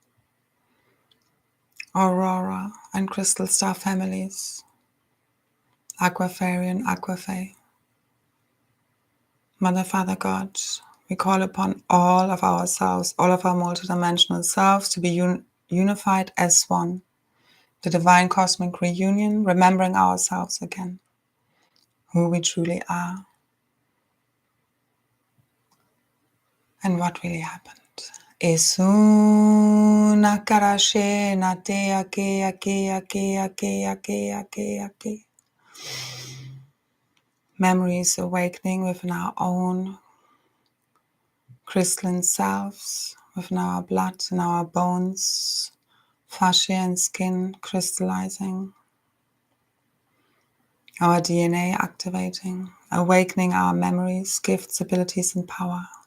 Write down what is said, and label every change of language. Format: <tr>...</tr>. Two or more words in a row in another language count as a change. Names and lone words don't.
<en>Aurora and Crystal Star families, Aquafarian, Aquafae, Mother, Father, God, we call upon all of ourselves, all of our multidimensional selves to be unified as one. The divine cosmic reunion, remembering ourselves again, who we truly are, and what really happened. Esuna karashe na te ake ake ake ake ake ake ake. Memories awakening within our own crystalline selves, within our blood and our bones, fascia and skin crystallizing, our DNA activating, awakening our memories, gifts, abilities, and power.</en>